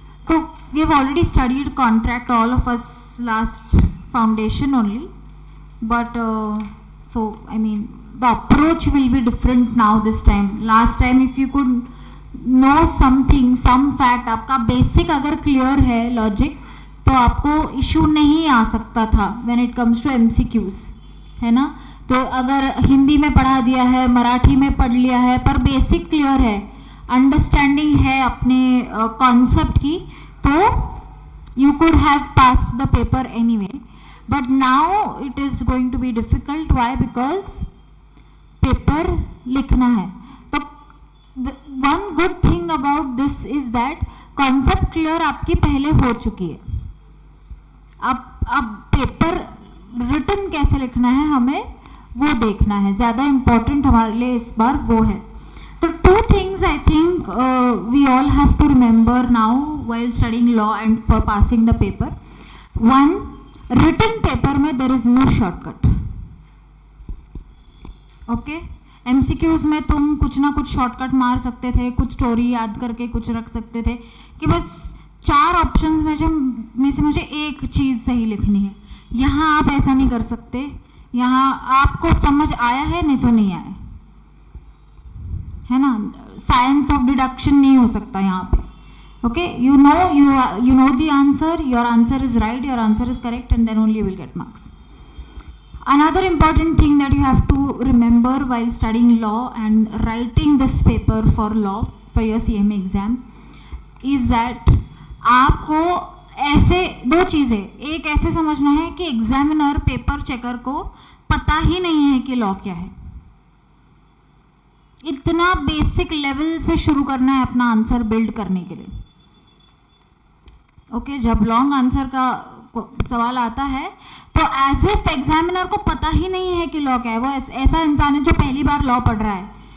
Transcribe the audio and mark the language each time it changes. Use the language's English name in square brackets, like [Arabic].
[English] So we have already studied contract, all of us, last foundation only, but so I mean the approach will be different now this time. Last time if you could know something, some fact, आपका basic अगर clear है logic, [Hindi] तो आपको [English] issue [Hindi] नहीं आ सकता था [English] when it comes to MCQs, है ना? [Hindi] तो अगर हिंदी में पढ़ा दिया है, मराठी में पढ़ लिया है, पर बेसिक क्लियर है, अंडरस्टैंडिंग है अपने कॉन्सेप्ट की, तो [English] You could have passed the paper anyway. But now it is going to be difficult. Why? Because [Hindi] paper लिखना है। [English] तो one good thing about this is that concept clear [Hindi] आपकी पहले हो चुकी है। अब पेपर रिटन कैसे लिखना है हमें वो देखना है, ज़्यादा इम्पोर्टेंट हमारे लिए इस बार वो है। [English] तो two things I think we all have to remember now while studying law and for passing the paper. One, written paper में there is no shortcut. Okay? [Hindi] MCQs में तुम कुछ ना कुछ शॉर्टकट मार सकते थे, कुछ स्टोरी याद करके कुछ रख सकते थे कि बस 4 ऑप्शंस में से मुझे एक चीज़ सही लिखनी है। यहाँ आप ऐसा नहीं कर सकते। यहाँ आपको समझ आया है, नहीं तो नहीं आया है ना। [English] science of deduction [Hindi] नहीं हो सकता यहाँ पे, [English] Okay, you know the answer, your answer is right, your answer is correct, and then only you will get marks. Another important thing that you have to remember while studying law and writing this paper for law for your CMA exam is that [Hindi] आपको ऐसे दो चीज़ें, एक ऐसे समझना है कि examiner paper checker को पता ही नहीं है कि लॉ क्या है. इतना बेसिक लेवल से शुरू करना है अपना आंसर बिल्ड करने के लिए. ओके, जब लॉन्ग आंसर का सवाल आता है तो [English] as if [Hindi] एग्जामिनर को पता ही नहीं है कि लॉ क्या है. वो ऐसा इंसान है जो पहली बार लॉ पढ़ रहा है.